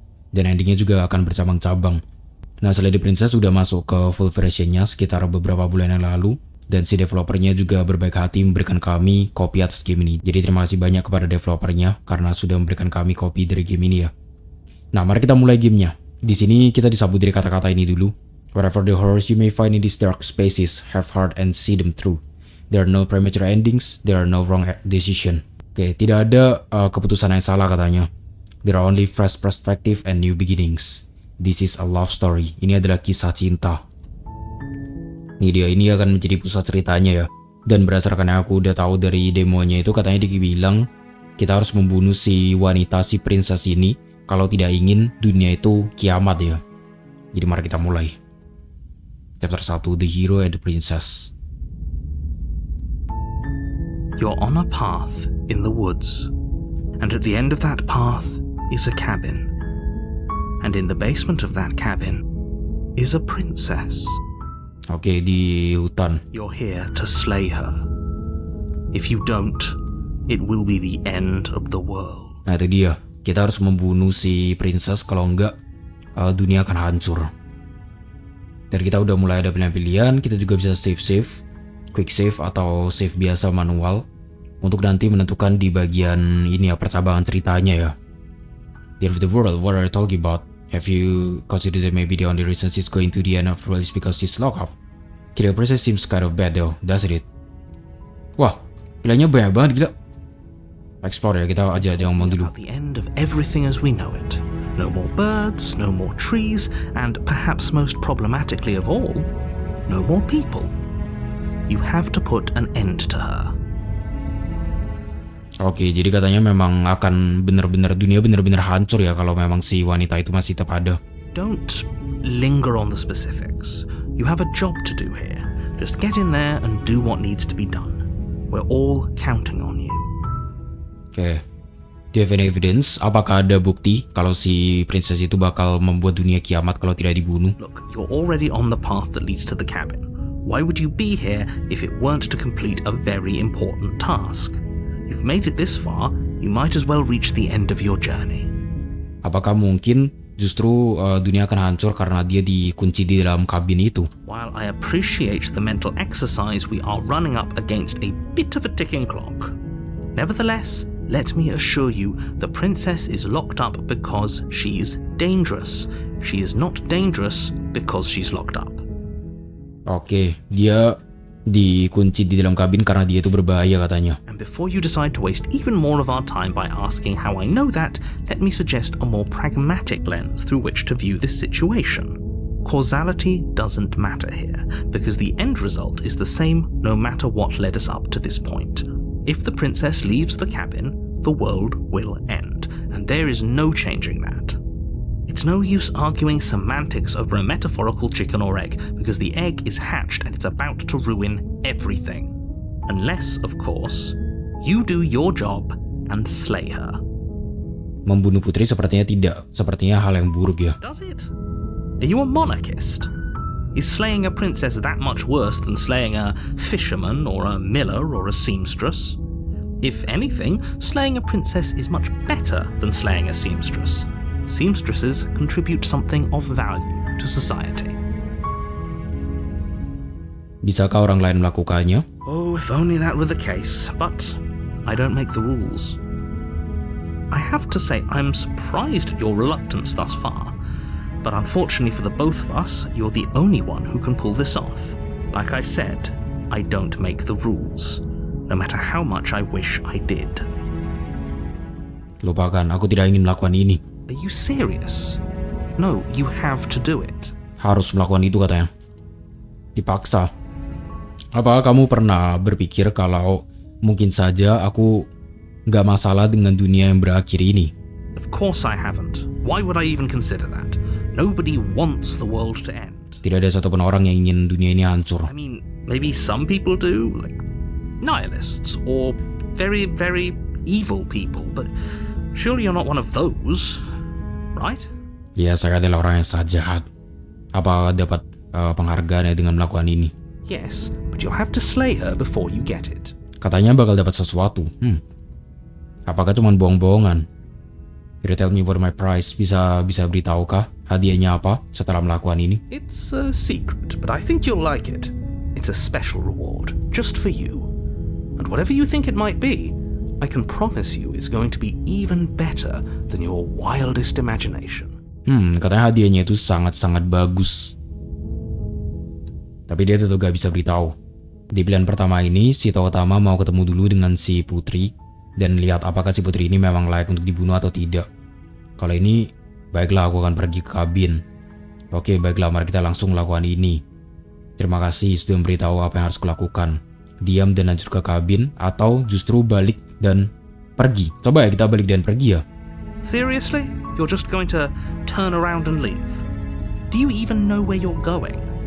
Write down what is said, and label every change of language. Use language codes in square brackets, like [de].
[id] Dan endingnya juga akan bercabang-cabang. Nah, Slay the Princess sudah masuk ke full versionnya sekitar beberapa bulan yang lalu. Dan si developernya juga berbaik hati memberikan kami kopi atas game ini. Jadi terima kasih banyak kepada developernya karena sudah memberikan kami kopi dari game ini ya. Nah, mari kita mulai gamenya. Di sini kita disambut dari kata-kata ini dulu. [en] Whatever the horrors you may find in these dark spaces, have heart and see them through. There are no premature endings, there are no wrong decision. [id] Oke, tidak ada keputusan yang salah katanya. [en] There are only fresh perspective and new beginnings. This is a love story. [id] Ini adalah kisah cinta. Ini akan menjadi pusat ceritanya ya. Dan berdasarkan yang aku udah tahu dari demonya itu, katanya dibilang kita harus membunuh si wanita, si princess ini, kalau tidak ingin dunia itu kiamat ya. Jadi mari kita mulai. [en] Chapter 1, The Hero and the Princess. You're on a path in the woods, and at the end of that path is a cabin. And in the basement of that cabin is a princess. [id] Oke, di hutan. [en] You're here to slay her. If you don't, it will be the end of the world. [id] Nah, itu dia. Kita harus membunuh si princess, kalau enggak dunia akan hancur. Dan kita udah mulai ada pilihan-pilihan. Kita juga bisa save, quick save atau save biasa manual, untuk nanti menentukan di bagian ini ya, percabangan ceritanya ya. [en] The end of the world, what are you talking about? Have you considered that maybe the only reason she's going to the end of the world is because she's locked up? Killing a princess seems kind of bad though, doesn't it? [id] Wah, pilihannya banyak banget, gila. Explore ya, kita aja ngomong dulu. [en] At the end of everything as we know it. No more birds, no more trees, and perhaps most problematically of all, no more people. You have to put an end to her. [id] Oke, jadi katanya memang akan dunia benar-benar hancur ya kalau memang si wanita itu masih tetap ada. [en] Don't linger on the specifics. You have a job to do here. Just get in there and do what needs to be done. We're all counting on you. [id] Oke. [en] Do you have any evidence? [id] Apakah ada bukti kalau si princess itu bakal membuat dunia kiamat kalau tidak dibunuh? [en] Look, you're already on the path that leads to the cabin. Why would you be here if it weren't to complete a very important task? You've made it this far, you might as well reach the end of your journey. [id] Apakah mungkin justru dunia akan hancur karena dia dikunci di dalam kabin itu? [en] While I appreciate the mental exercise, we are running up against a bit of a ticking clock. Nevertheless, let me assure you, the princess is locked up because she's dangerous. She is not dangerous because she's locked up. [id] Oke, dia dikunci di dalam kabin karena dia itu berbahaya katanya. [en] And before you decide to waste even more of our time by asking how I know that, let me suggest a more pragmatic lens through which to view this situation. Causality doesn't matter here, because the end result is the same no matter what led us up to this point. If the princess leaves the cabin, the world will end, and there is no changing that. It's no use arguing semantics over a metaphorical chicken or egg, because the egg is hatched and it's about to ruin everything. Unless, of course, you do your job and slay her. [id] Membunuh putri sepertinya tidak, sepertinya hal yang buruk ya. [en] Does it? Are you a monarchist? Is slaying a princess that much worse than slaying a fisherman or a miller or a seamstress? If anything, slaying a princess is much better than slaying a seamstress. Seamstresses contribute something of value to society. [id] Bisakah orang lain melakukannya? [en] Oh, if only that were the case, but I don't make the rules. I have to say I'm surprised at your reluctance thus far. But unfortunately for the both of us, you're the only one who can pull this off. Like I said, I don't make the rules, no matter how much I wish I did. [id] Lupakan, aku tidak ingin melakukan ini. [en] Are you serious? No, you have to do it. [id] Harus melakukan itu katanya. Dipaksa. Apakah kamu pernah berpikir kalau mungkin saja aku gak masalah dengan dunia yang berakhir ini? [en] Of course I haven't. Why would I even consider that? Nobody wants the world to end. [id] Tidak ada satupun orang yang ingin dunia ini hancur. [en] I mean, maybe some people do, like nihilists or very, very evil people, but surely you're not one of those, right? [id] Ya, saya adalah orang yang sangat jahat. Apa dapat penghargaan dengan melakukan ini? [en] Yes, but you'll have to slay her before you get it. [id] Katanya bakal dapat sesuatu. Apakah cuma bohong-bohongan? [en] Can you tell me what my prize? [id] Bisa beritahukah hadiahnya apa setelah melakukan ini? [en] It's a secret, but I think you'll like it. It's a special reward, just for you. And whatever you think it might be, I can promise you it's going to be even better than your wildest imagination. [id] Katanya hadiahnya itu sangat-sangat bagus. Tapi dia tetap gak bisa beritahu. Di pilihan pertama ini, si tokoh utama mau ketemu dulu dengan si putri dan lihat apakah si putri ini memang layak untuk dibunuh atau tidak. Kalau ini, baiklah aku akan pergi ke kabin. Oke, baiklah mari kita langsung lakukan ini. Terima kasih sudah memberitahu apa yang harus kulakukan. Diam dan lanjut ke kabin atau justru balik dan pergi. Coba ya kita balik dan pergi ya. [en] Seriously? You're just going to turn around and leave? Do you even know where you're going?